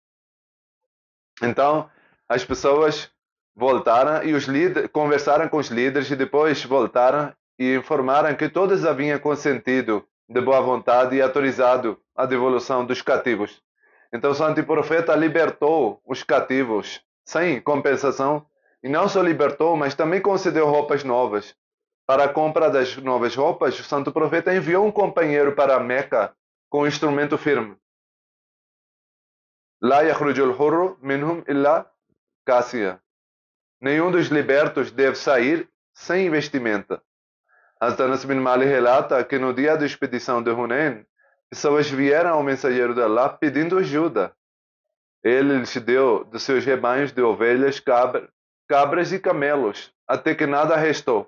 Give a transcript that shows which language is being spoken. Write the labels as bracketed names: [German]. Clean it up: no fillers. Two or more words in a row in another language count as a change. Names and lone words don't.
[Portuguese] Então, as pessoas voltaram e os líderes conversaram com os líderes e depois voltaram e informaram que todos haviam consentido de boa vontade e autorizado a devolução dos cativos. Então o santo profeta libertou os cativos sem compensação e não só libertou, mas também concedeu roupas novas. Para a compra das novas roupas, o santo profeta enviou um companheiro para Meca com um instrumento firme. [Arabic] لا يخرج الحر منهم إلا كاسيا. [Portuguese] Nenhum dos libertos deve sair sem vestimenta. Anas bin Malik relata que no dia da expedição de Hunain, pessoas vieram ao mensageiro de Allah pedindo ajuda. Ele lhes deu de seus rebanhos de ovelhas, cabras e camelos, até que nada restou.